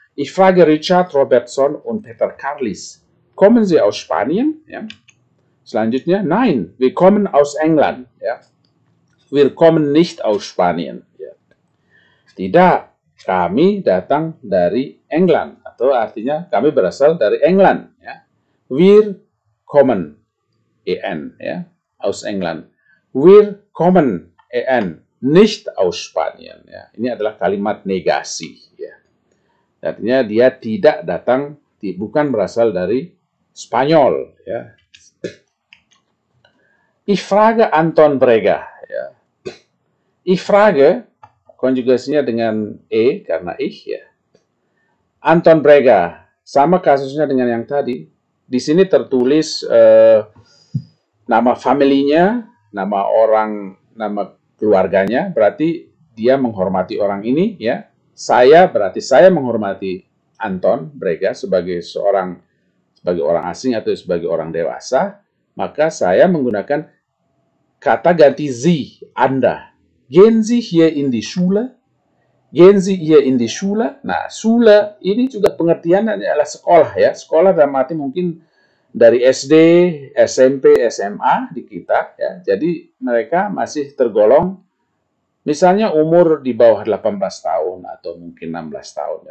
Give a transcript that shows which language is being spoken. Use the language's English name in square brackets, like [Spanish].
[German] Ich frage Richard Robertson und Peter Carlis. Kommen Sie aus Spanien? Ya. Selanjutnya, nein, wir kommen aus England ya. Wir kommen nicht aus Spanien ya. [Indonesian] Tidak, kami datang dari England atau artinya kami berasal dari England ya. [German] Wir kommen en ya, aus England. Wir kommen en, nicht aus Spanien ya. [Indonesian] Ini adalah kalimat negasi ya. Artinya dia tidak datang, bukan berasal dari Spanyol ya. [German] Ich frage Anton Breger ya. Ich frage [Indonesian] konjugasinya dengan karena ich ya. Anton Breger sama kasusnya dengan yang tadi. Di sini tertulis nama familinya, nama orang, nama keluarganya, berarti dia menghormati orang ini, ya. Saya berarti saya menghormati Anton Brega sebagai orang asing atau sebagai orang dewasa, maka saya menggunakan kata ganti Sie, Anda. [German] Gehen Sie hier in die Schule? Gehen Sie hier in die Schule? [Indonesian] Nah, Schule ini juga pengertiannya adalah sekolah, ya. Sekolah dalam arti mungkin dari SD, SMP, SMA di kita, ya. Jadi mereka masih tergolong misalnya umur di bawah 18 tahun atau mungkin 16 tahun.